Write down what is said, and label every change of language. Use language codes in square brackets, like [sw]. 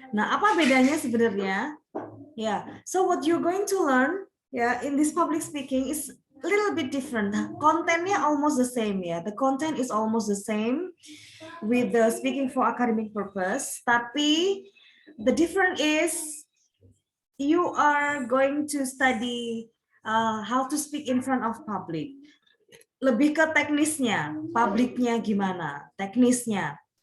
[id] Nah, apa bedanya sebenarnya? [en] Yeah. So what you're going to learn, yeah, in this public speaking is a little bit different. Content-nya almost the same, ya. The content is almost the same with the speaking for academic purpose. Tapi the difference is you are going to study how to speak in front of public. [id] Lebih ke teknisnya, publiknya gimana, teknisnya.